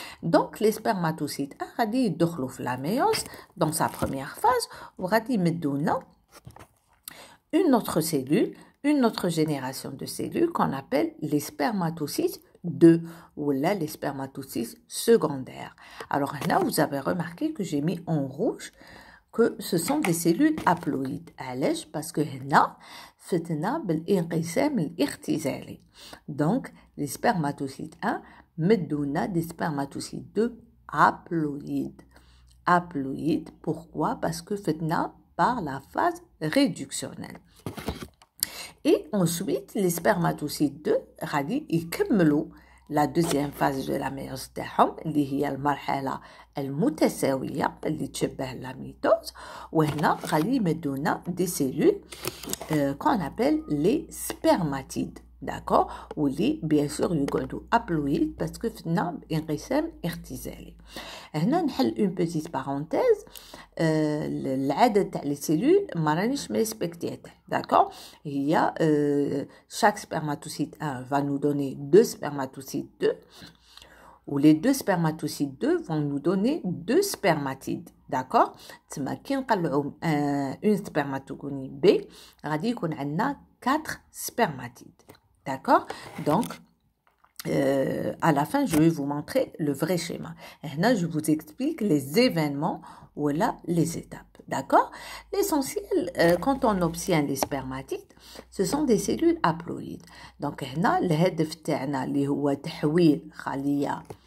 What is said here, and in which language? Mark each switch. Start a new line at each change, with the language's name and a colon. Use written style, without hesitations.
French: Donc les spermatocytes
Arabic: غادي يدخلوا في
French: la méiose dans sa première phase
Arabic: وغادي يمدونا
French: une autre cellule, une autre génération de cellules qu'on appelle les spermatocytes 2 ou là les spermatocytes secondaires. Alors là, vous avez remarqué que j'ai mis en rouge que ce sont des cellules haploïdes.
Arabic: علاش?
French: Parce que
Arabic: هنا فتنا بالانقسام الاختزالي.
French: Donc les spermatocytes 1 مدونا des spermatocytes 2 haploïdes. Haploïdes, pourquoi? Parce que فتنا par la phase réductionnelle. Et ensuite, les spermatocytes 2 غادي يكملوا la deuxième phase de la méiose تاعهم
Arabic: اللي هي المرحلة المتساوية اللي تشبه
French: la mitose،
Arabic: وهنا غادي يمدونا
French: des cellules qu'on appelle les spermatides. D'accord?
Arabic: واللي
French: bien sûr
Arabic: يقعدوا haploïdes
French: parce que
Arabic: فتنا انقسام اختزالي. هنا نحل
French: une petite parenthèse.
Arabic: العدد تاع les cellules ما رانيش مريسبكتيته.
French: D'accord? Il y a chaque spermatocyte 1 va nous donner deux spermatocytes 2 ou les deux spermatocytes 2 vont nous donner deux spermatides. D'accord?
Arabic: تما كي نقلعوا
French: une spermatogonie B
Arabic: غادي يكون عندنا 4 spermatides.
French: D'accord? Donc à la fin, je vais vous montrer le vrai schéma. Et là, je vous explique les événements ou là, les étapes. D'accord? L'essentiel, quand on obtient les spermatides, ce sont des cellules haploïdes. Donc, là, le هدف تاعنا
Arabic: اللي هو تحويل خلية